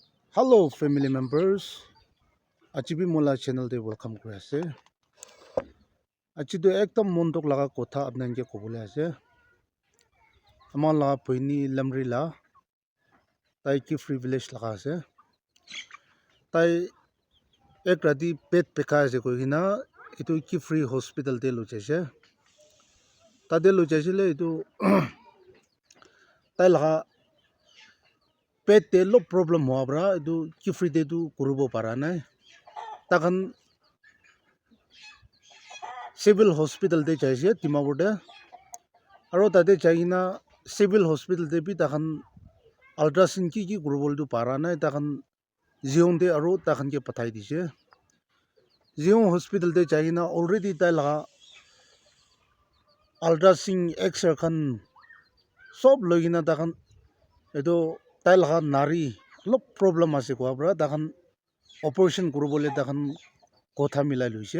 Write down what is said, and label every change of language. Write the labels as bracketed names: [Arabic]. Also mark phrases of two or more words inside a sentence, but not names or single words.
[English] Hello family members. [Naga Pidgin] Achibi mola channel te welcome kuri ase. Achi to ekdam mondok laga kotha apnan ke kobole ase. Aman laga poini lamri la tai ki [English] free village [Naga Pidgin] laga ase. Tai ek rati pet pekha ase koi kina itu ki [English] free hospital [Naga Pidgin] te lo jaise. Tade lo jaise le itu tai laga pet te lo problem hoa bra itu ki free te tu kurubo para nai. Takhan [English] civil hospital [Naga Pidgin] te jaise Dimapur te. Aro tade jaina [English] civil hospital [Naga Pidgin] te bi takhan ultrasound ki kurubol tu para nai takhan Zion te aro takhan ke pathai dise. Zion hospital te jaina already tai laga [English] ultrasound x-ray [Naga Pidgin] khan sob logina takhan edo tai laga nari lop problem ase kwa bra takhan operation kurubole takhan kotha milai loise.